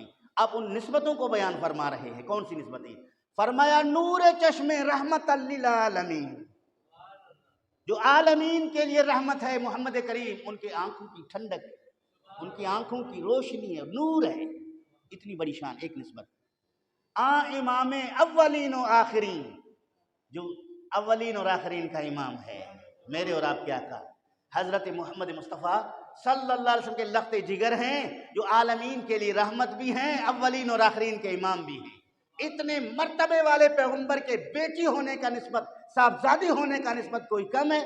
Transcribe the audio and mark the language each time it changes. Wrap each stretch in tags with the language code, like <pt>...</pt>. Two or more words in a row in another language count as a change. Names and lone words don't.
<ur>اب ان نسبتوں کو بیان فرما رہے ہیں۔ کون سی نسبتیں؟ فرمایا نور چشم رحمت للعالمین، جو عالمین کے لیے رحمت ہے، محمد کریم ان کے آنکھوں کی ٹھنڈک، ان کی آنکھوں کی روشنی ہے، نور ہے، اتنی بڑی شان، ایک نسبت۔ امام اولین و آخرین، جو اولین اور آخرین کا امام ہے، میرے اور آپ کے آقا حضرت محمد مصطفیٰ</ur> <ar>صلی اللہ علیہ وسلم</ar> <ur>کے لخت جگر ہیں، جو عالمین کے لیے رحمت بھی ہیں، اولین اور آخرین کے امام بھی ہیں۔ اتنے مرتبے والے پیغمبر کے بیٹی ہونے کا نسبت، صاحبزادی ہونے کا نسبت کوئی کم ہے؟</ur>